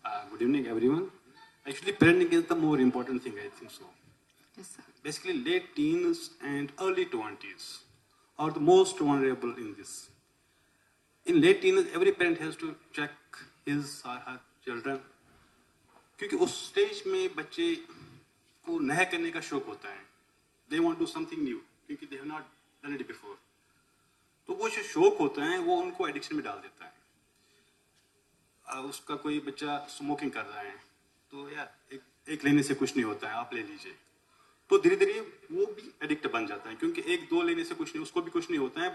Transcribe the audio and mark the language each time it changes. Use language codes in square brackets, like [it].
[en] Good evening, everyone. Actually, parenting is the more important thing, I think so. Yes, sir. Basically, late teens and early 20s are the most vulnerable in this. In late teens, every parent has to check his or her children. [hi] क्योंकि उस stage में बच्चे को नया करने का शौक होता है. [en] They want to do something new क्योंकि they have not done it before. [hi] तो वो जो शौक होता है वो उनको एडिक्शन में डाल देता है. उसका कोई बच्चा स्मोकिंग कर रहा है तो यार एक लेने से कुछ नहीं होता है, आप ले लीजिए. तो धीरे धीरे वो भी एडिक्ट बन जाता है क्योंकि 1-2 लेने से कुछ नहीं, उसको भी कुछ नहीं होता है.